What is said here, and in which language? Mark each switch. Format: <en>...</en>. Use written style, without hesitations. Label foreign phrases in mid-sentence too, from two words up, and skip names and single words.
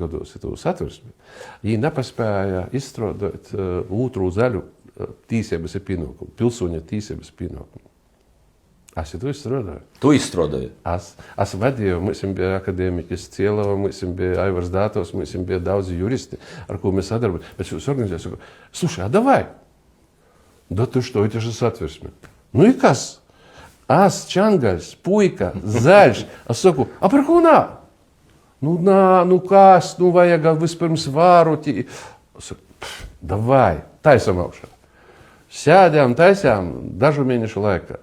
<lv>gados to satversmi, viņi nepaspēja izstrādāt otru zaļu tīsības pienākumu, pilsoņa tīsības pienākumu. Es to izstrādāju. Tu izstrādāji? Es vadīju, mums bija akadēmiķis Cielova, mums bija Aivars Dātovs, mums bija daudzi juristi, ar ko mēs sadarbojamies. Bet šos organizācijas saka,</lv> <ru>слушай, а давай. Да ты что, это же satversme.</ru> <lv>Nu и kas? Es, Čangaļs, puika, zaļš. Es saku, a par ko nā? Nu kas, vajag vispirms vāru. Es saku, davai, taisam augšā. Sēdām, taisām dažu mēnešu laikā.</lv>